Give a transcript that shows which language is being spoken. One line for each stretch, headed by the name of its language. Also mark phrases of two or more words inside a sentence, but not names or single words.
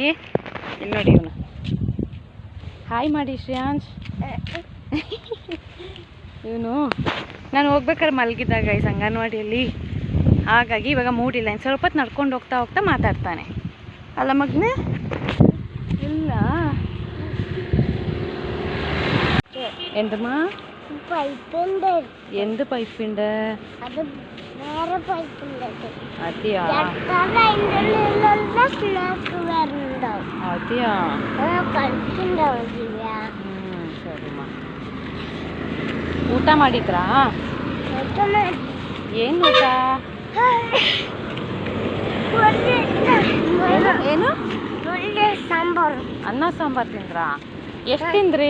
Kannada: ಇಲ್ಲಿ ನೋಡಿ ಇವನು. ಹಾಯ್ ಮಾಡಿ ಶ್ರೇಯಾಂಶ್. ಇವನು ನಾನು ಹೋಗ್ಬೇಕಾದ್ರೆ ಮಲಗಿದ್ದಾಗ ಈ ಅಂಗನವಾಡಿಯಲ್ಲಿ, ಹಾಗಾಗಿ ಇವಾಗ ಮೂಡಿಲ್ಲ. ಇನ್ನು ಸ್ವಲ್ಪ ಹೊತ್ತು ನಡ್ಕೊಂಡು ಹೋಗ್ತಾ ಮಾತಾಡ್ತಾನೆ. ಅಲ್ಲ ಮಗನೇ? ಇಲ್ಲ എന്തുമാ?
Malayalam: എന്ത് പൈപ്പുണ്ട്? അതെയാ? അതെയാ?
Kannada: ಸರಿಮಾ. ಊಟ ಮಾಡಿದ್ರಾ? ಏನು ಊಟ? ಏನು? ಸಾಂಬಾರು. ಅನ್ನ ಸಾಂಬಾರು ತಿಂದ್ರಾ? ಎಷ್ಟು ತಿಂದ್ರಿ?